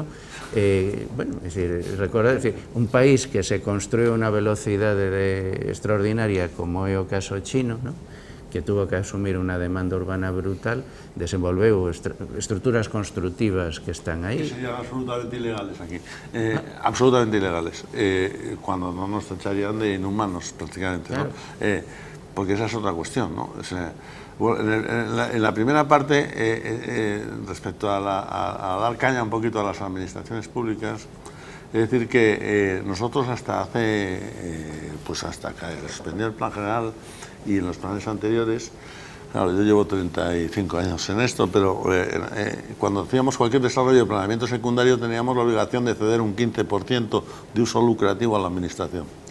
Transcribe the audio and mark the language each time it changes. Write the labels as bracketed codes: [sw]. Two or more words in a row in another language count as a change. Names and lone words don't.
[gl] Bueno, é dicir, recordar, un país que se construiu a unha velocidade extraordinaria, como é o caso chino, [es] que tuvo que asumir [gl] unha demanda urbana brutal, desenvolveu estruturas constructivas que están aí. [es] Que serían absolutamente ilegales aquí. Absolutamente ilegales. Cuando no nos tacharían de inhumanos, prácticamente, ¿no? Porque esa es otra cuestión, ¿no? O sea, bueno, en la primera parte, respecto a dar caña un poquito a las administraciones públicas, es decir que nosotros hasta hace, pues hasta que suspendió el Plan General y en los planes anteriores, claro, yo llevo 35 años en esto, pero cuando hacíamos cualquier desarrollo de planeamiento secundario teníamos la obligación de ceder un 15% de uso lucrativo a la administración.